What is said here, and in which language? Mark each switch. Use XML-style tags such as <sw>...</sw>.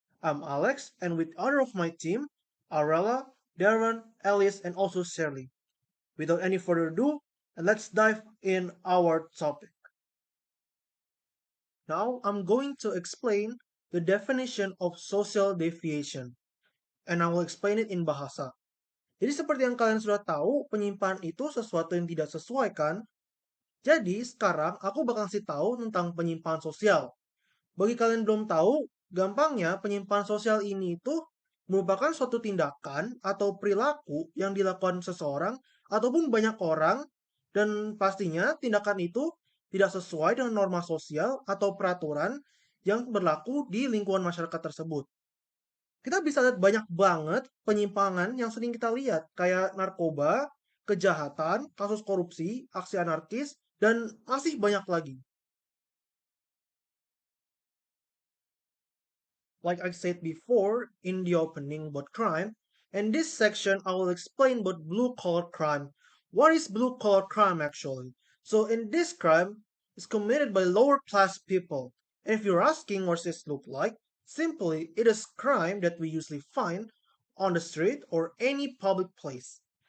<en>I'm Alex and with other of my team, Arella, Darren, Alice and also Shirley. Without any further ado, let's dive in our topic. Now I'm going to explain the definition of social deviation, and I will explain it in bahasa.</en> <id>Jadi seperti yang kalian sudah tahu, penyimpangan itu sesuatu yang tidak sesuai kan? Jadi sekarang aku bakal kasih tahu tentang penyimpangan sosial. Bagi kalian yang belum tahu, gampangnya penyimpangan sosial ini itu merupakan suatu tindakan atau perilaku yang dilakukan seseorang ataupun banyak orang dan pastinya tindakan itu tidak sesuai dengan norma sosial atau peraturan yang berlaku di lingkungan masyarakat tersebut. Kita bisa lihat banyak banget penyimpangan yang sering kita lihat kayak narkoba, kejahatan, kasus korupsi, aksi anarkis, dan masih banyak lagi.</id> <en>Like I said before in the opening about crime, in this section I will explain about blue collar crime. What is blue collar crime actually? So in this crime is committed by lower class people. And if you're asking what this look like, simply it is crime that we usually find on the street or any public place.</en>